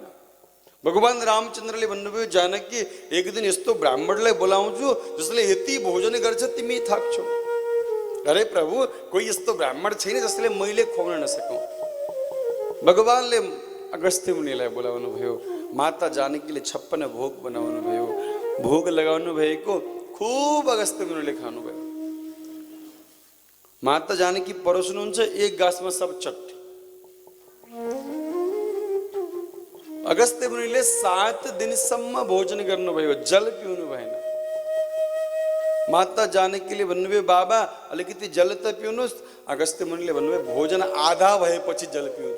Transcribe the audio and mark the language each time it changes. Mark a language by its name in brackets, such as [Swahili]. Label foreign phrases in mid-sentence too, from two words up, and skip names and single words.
[Nepali] भगवान रामचन्द्रले भन्नुभयो जानकी एक दिन यस्तो ब्राह्मणलाई बोलाउँछु जसले यति भोजन गर्छ तिमी थाक्छौ। अरे प्रभु, कोही यस्तो ब्राह्मण छैन जसले मैले खुवाउन नसकौं। भगवानले अगस्त्य मुनिलाई बोलाउनु भयो। माता जानकीले 56 भोग बनाउनु भयो। भोग लगाउनु भएको खूब अगस्त्य मुनिले खानु भयो। माता जानकी परोस्नुहुन्छ, एक गाँसमा सब चट्टी। अगस्त्य मुनिले 7 दिनसम्म भोजन गर्नुभयो, जल पिउनु भएन। माता जानकीले भन्नुभयो बाबा अलिकति जल त पिउनुस्। अगस्त्य मुनिले भन्नुभयो भोजन आधा भएपछि जल पिउँछु।